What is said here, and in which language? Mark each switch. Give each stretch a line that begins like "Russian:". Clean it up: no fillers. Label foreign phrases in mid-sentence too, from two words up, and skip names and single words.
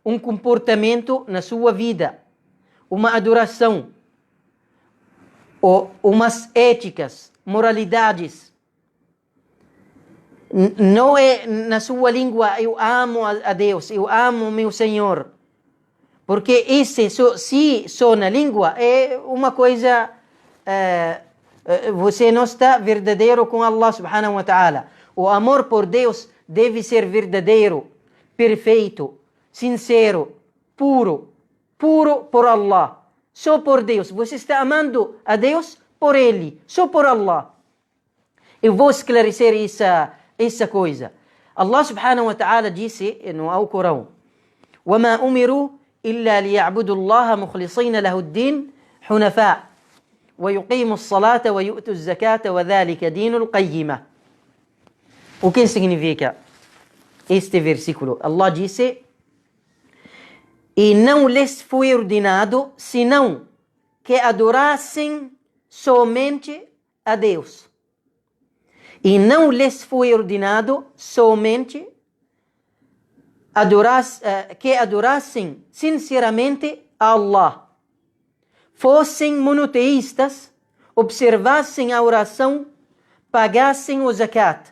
Portuguese: um comportamento na sua vida, uma adoração, ou umas éticas, moralidades. Não é na sua língua, eu amo a Deus, eu amo o meu Senhor. Porque se só na língua, é uma coisa... você não está verdadeiro com
Arabic: الله سبحانه وتعالى.
Portuguese: O amor por Deus deve ser verdadeiro, perfeito, sincero, puro por Allah. Só por Deus. Você está amando a Deus por Ele, só por Allah. Eu vou esclarecer essa coisa.
Arabic: الله سبحانه وتعالى
Portuguese: disse no Alcorão:
Arabic: وَمَا أُمِرُوا إِلَّا لِيَعْبُدُوا اللَّهَ مُخْلِصِينَ لَهُ الدِّينَ حُنَفَاءَ وَيُقِيمُوا الصَّلَاةَ وَيُؤْتُوا الزَّكَاةَ وَذَلِكَ دِينُ الْقَيِّمَةِ.
Portuguese: O que significa este versículo? Allah disse: e não lhes foi ordenado senão que adorassem somente a Deus. E não lhes foi ordenado somente que adorassem sinceramente a Allah, fossem monoteístas, observassem a oração, pagassem o zakat.